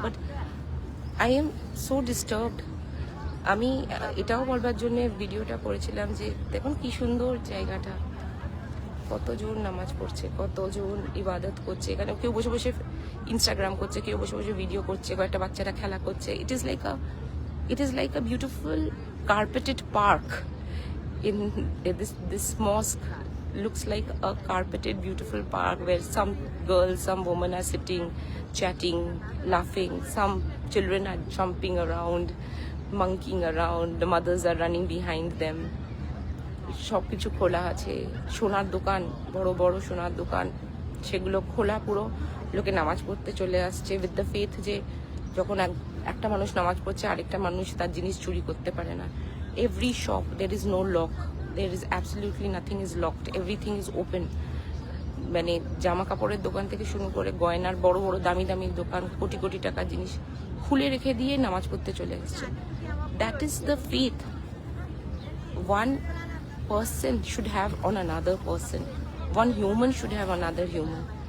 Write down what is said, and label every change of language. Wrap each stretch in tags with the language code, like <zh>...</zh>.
<en>But I am so disturbed.</en> <bn>আমি এটাও বলবার জন্য ভিডিওটা করেছিলাম যে দেখুন কি সুন্দর জায়গাটা, কতজন নামাজ পড়ছে, কতজন ইবাদত করছে এখানে, কেউ বসে বসে ইনস্টাগ্রাম করছে, কেউ বসে বসে ভিডিও করছে, কয়েকটা বাচ্চারা খেলা করছে।</bn> <en>It is like a beautiful carpeted park in this mosque looks like a carpeted beautiful park where some girls, some women are sitting, chatting, laughing, some children are jumping around, monkeying around, the mothers are running behind them.</en> <bn>সবকিছু খোলা আছে, সোনার দোকান, বড় বড় সোনার দোকান সেগুলো খোলা, পুরো লোকে নামাজ পড়তে চলে আসছে</bn> <en>with the faith</en> <bn>যে যখন একটা মানুষ নামাজ পড়ছে আরেকটা মানুষ তার জিনিস চুরি করতে পারে না।</bn> <en>Every shop, there is no lock, there is absolutely nothing is locked, everything is open.</en> <bn>মানে জামা কাপড়ের দোকান থেকে শুরু করে গয়নার বড় বড় দামি দামি দোকান, কোটি কোটি টাকার জিনিস খুলে রেখে দিয়ে নামাজ পড়তে চলে এসছে।</bn> <en>That is the faith one person should have on another person, one human should have another human.</en>